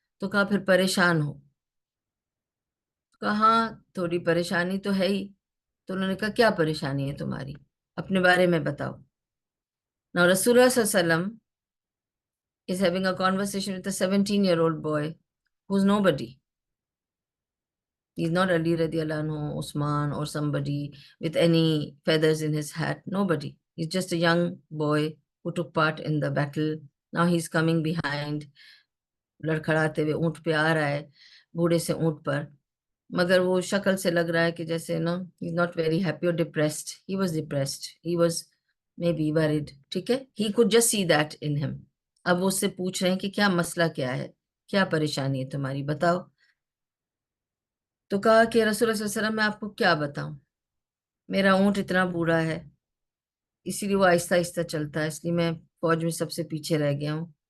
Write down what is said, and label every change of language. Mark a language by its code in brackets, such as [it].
[ur] تو کہا پھر پریشان ہو؟ کہا ہاں تھوڑی پریشانی تو ہے ہی. تو انہوں نے کہا کیا پریشانی ہے تمہاری، اپنے بارے میں بتاؤ. [en] Now رسول اللہ صلی اللہ علیہ وسلم is having a conversation with a 17-year-old boy who's nobody. He's not Ali radiallahu anhu, Usman, or somebody with any feathers in his hat. Nobody. He's just a young boy who took part in the battle. Now he's coming behind, [ur] لڑکھڑاتے ہوئے اونٹ پہ آ رہا ہے، بوڑھے سے اونٹ پر، مگر وہ شکل سے لگ رہا ہے کہ جیسے [en] he's not very happy or depressed. He was [ur] depressed. He was [en] maybe worried. [ur] ٹھیک ہے, [en] he could just see that in him. [ur] اب وہ اس سے پوچھ رہے ہیں کہ کیا مسئلہ کیا ہے, کیا پریشانی ہے تمہاری, بتاؤ. تو کہا کہ رسول اللہ صلی اللہ علیہ وسلم میں آپ کو کیا بتاؤں, میرا اونٹ اتنا بوڑھا ہے, اسی لیے وہ آہستہ آہستہ چلتا ہے, اس لیے میں فوج میں سب سے پیچھے رہ گیا ہوں.